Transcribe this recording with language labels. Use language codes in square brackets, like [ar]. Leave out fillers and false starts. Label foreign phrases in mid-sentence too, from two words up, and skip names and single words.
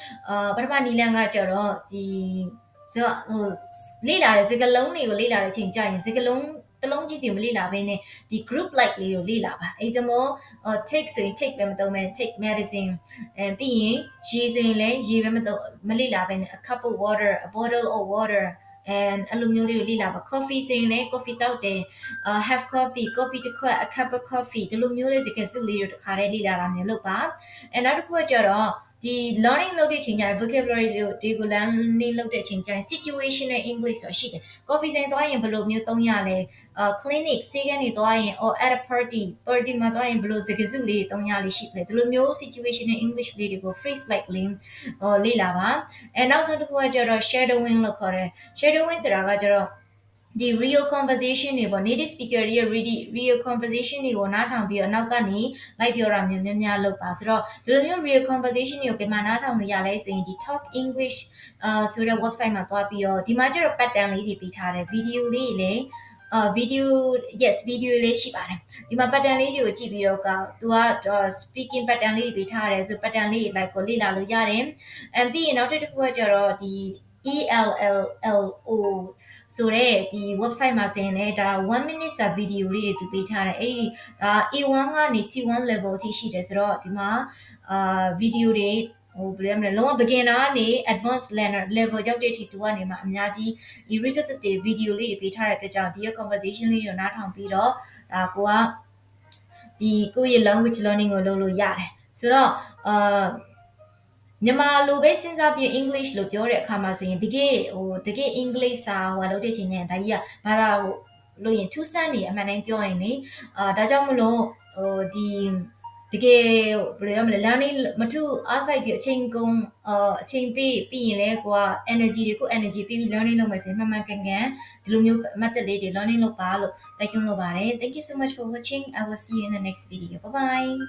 [my] ပထမနည်းလမ်းကကျတော့လေ့လာတဲ့စကားလုံးတွေကိုလေ့လာတဲ့အချိန်ကျရင်စကားလုံးတစ်လုံးချင်းစီမလေ့လာဘဲနဲ့ဒီ [en] group like [my] လေးကိုလေ့လာပါ [en] example take [my] ဆိုရင် take ပဲမသုံးဘဲနဲ့ [en] take medicine and [my] ပြီးရင်ရေဆိုရင်လည်းရေပဲမလေ့လာဘဲနဲ့ [en] a cup of water a bottle of water and [my] အဲ့လိုမျိုးလေးကိုလေ့လာပါ coffee ဆိုရင်လည်း coffee တောက်တယ် [en] have coffee [my] coffee တစ်ခွက် [en] a cup of coffee [my] ဒီလိုမျိုးလေးစကားစုလေးတွေကိုတစ်ခါတည်းလေ့လာတာမျိုးလုပ်ပါ and နောက်တစ်ခုကကျတော့ဒီ learning လုပ်တဲ့အချိန်ကျရင် vocabulary တွေကို learning လုပ်တဲ့အချိန်ကျရင် [en] situational English [my] ဆိုတာရှိတယ် coffee ဆိုင်သွားရင်ဘယ်လိုမျိုးသုံးရလဲclinic ဆေးခန်းတွေသွားရင် [en] or at a party [my] မှာသွားရင်ဘယ်လိုစကားစုလေးတွေသုံးရလဲရှိတယ်ဒီလိုမျိုး [en] situational English [my] လေးတွေကို [en] phrase like [my] လေးလေ့လာပါ and နောက်ဆုံးတစ်ခုကကျတော့ shadowing လို့ခေါ်တယ် shadowing ဆိုတာကကျတော့ဒီ [en] real conversation [my] တွေပေါ့ [en] native speaker [my] တွေရဲ့ [en] real conversation [my] တွေကိုနားထောင်ပြီးတော့ နောက်ကနေလိုက်ပြောတာမျိုးများများလုပ်ပါဆိုတော့ဒီလိုမျိုး [en] real conversation [my] တွေကိုဘယ်မှာနားထောင်လို့ရလဲဆိုရင်ဒီ [en] talk English [my] ဆိုတဲ့ website မှာသွားပြီးတော့ဒီမှာကျတော့ pattern လေးတွေပေးထားတယ် video လေးတွေလည်း video [en] yes video [my] လေးရှိပါတယ်ဒီမှာ pattern လေးတွေကိုကြည့်ပြီးတော့သူက [en] speaking pattern [my] လေးတွေပေးထားတယ်ဆို pattern လေးတွေလိုက်ကိုလေ့လာလို့ရတယ် and ပြီးရင်နောက်တစ်ခုကကျတော့ဒီ ELLO ဆိုတဲ့ဒီ website မှာဆိုရင်လည်းဒါ 1 minute စာ video လေးတွေသူပေးထားတယ်အဲ့ဒီA1 ကနေ C1 level အထိရှိတယ်ဆိုတော့ဒီမှာvideo တွေလုံးဝ beginner ကနေ [en] advanced learner level [my] ရောက်တဲ့အထိသူကနေမှအများကြီး resources တွေ video လေးတွေပေးထားတဲ့အတွက်ကြောင့်ဒီရဲ့ conversation လေးတွေကိုနားထောင်ပြီးတော့ ကိုယ့်ရဲ့ [en] language learning [my] ကိုလုပ်လို့ရတယ်ဆိုတော့မြန်မာလိုပဲစဉ်းစားပြီး English လို့ပြောတဲ့အခါမှာဆိုရင်တကယ် English စာလုပ်တဲ့အချိန်နဲ့ဒါကြီးကဘာသာလို့ရင်ထူးဆန်းနေအမှန်တိုင်းပြောရင်လေ ဒါကြောင့်မလို့learning မထူးအားစိုက်ပြီးအချိန်ပေးပြီးရင်လည်းenergy တွေကို energy ပေးပြီး learning လုပ်မယ်ဆိုရင်မှန်မှန်ကန်ကန်ဒီလိုမျိုး method လေးတွေ learning လုပ်ပါလို့တိုက်တွန်းလိုပါတယ် [en] thank you so much for watching I will see you in the next video bye bye